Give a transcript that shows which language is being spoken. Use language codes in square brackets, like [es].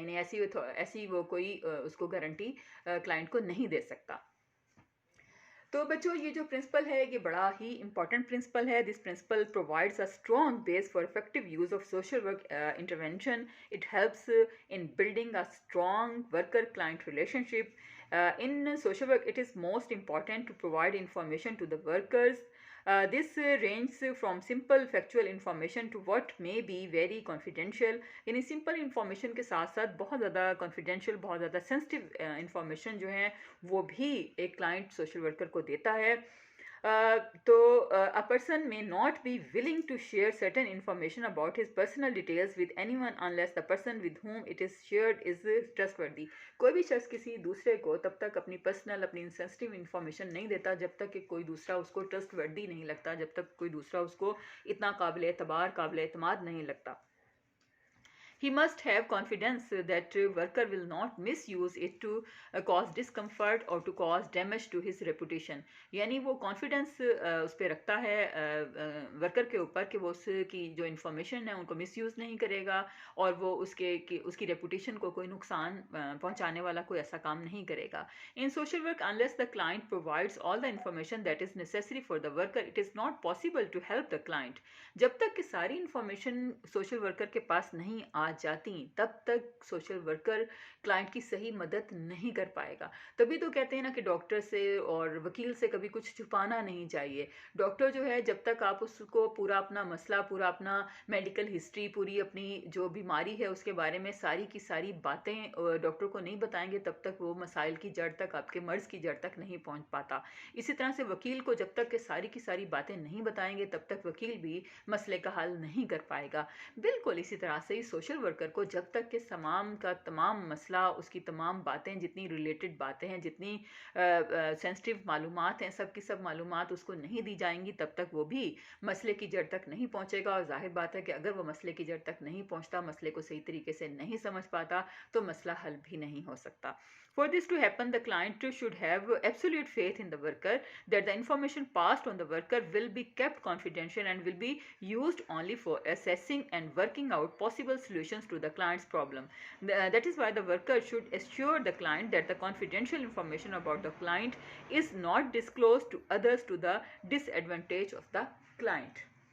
[ur] یعنی ایسی وہ کوئی اس کو گارنٹی کلائنٹ کو نہیں دے سکتا. تو بچوں یہ جو پرنسپل ہے یہ بڑا ہی امپورٹنٹ پرنسپل ہے. [en] This principle provides a strong base for effective use of social work intervention. It helps in building a strong worker client relationship. In social work it is most important to provide information to the workers. This ranges from simple factual information to what may be very confidential. [ur] یعنی simple information کے ساتھ ساتھ بہت زیادہ confidential, بہت زیادہ sensitive information جو ہیں وہ بھی ایک کلائنٹ سوشل ورکر کو دیتا ہے. [en] تو a person may not be willing to share certain information about his personal details with anyone unless the person with whom it is shared is trustworthy. [ur] کوئی بھی شخص کسی دوسرے کو تب تک اپنی پرسنل، اپنی سینسٹیو انفارمیشن نہیں دیتا جب تک کہ کوئی دوسرا اس کو ٹرسٹ وردی نہیں لگتا، جب تک کوئی دوسرا اس کو اتنا قابل اعتبار، قابل اعتماد نہیں لگتا. [en] He must have confidence that worker will not misuse it to cause discomfort or to cause damage to his reputation. [ur] یعنی وہ کانفیڈنس اس پہ رکھتا ہے ورکر کے اوپر کہ وہ اس کی جو انفارمیشن ہے ان کو مس یوز نہیں کرے گا، اور وہ اس کی ریپوٹیشن کو کوئی نقصان پہنچانے والا کوئی ایسا کام نہیں کرے گا. [en] In social work, unless the client provides all the information that is necessary for the worker, it is not possible to help the client. [ur] جب تک کہ ساری انفارمیشن سوشل ورکر کے پاس نہیں آ جاتی تب تک سوشل ورکر کلائنٹ کی صحیح مدد نہیں کر پائے گا. تبھی تو کہتے ہیں نا کہ ڈاکٹر سے اور وکیل سے کبھی کچھ چھپانا نہیں چاہیے. ڈاکٹر جو ہے جب تک آپ اس کو پورا اپنا مسئلہ، پورا اپنا میڈیکل ہسٹری، پوری اپنی جو بیماری ہے اس کے بارے میں ساری کی ساری باتیں ڈاکٹر کو نہیں بتائیں گے، تب تک وہ مسائل کی جڑ تک، آپ کے مرض کی جڑ تک نہیں پہنچ پاتا. اسی طرح سے وکیل کو جب تک کہ ساری کی ساری باتیں نہیں بتائیں گے تب تک وکیل بھی مسئلے کا حل نہیں کر پائے گا. بالکل اسی طرح سے سوشل ورکر کو جب تک کہ تمام کا تمام مسئلہ، اس کی تمام باتیں، جتنی ریلیٹڈ باتیں ہیں، جتنی سینسٹیو معلومات ہیں، سب کی سب معلومات اس کو نہیں دی جائیں گی تب تک وہ بھی مسئلے کی جڑ تک نہیں پہنچے گا. اور ظاہر بات ہے کہ اگر وہ مسئلے کی جڑ تک نہیں پہنچتا، مسئلے کو صحیح طریقے سے نہیں سمجھ پاتا، تو مسئلہ حل بھی نہیں ہو سکتا. [en] For this to happen, the client should have absolute faith in the worker that the information passed on the worker will be kept confidential and will be used only for assessing and working out possible solutions to the client's problem. That is why the worker should assure the client that the confidential information about the client is not disclosed to others to the disadvantage of the client.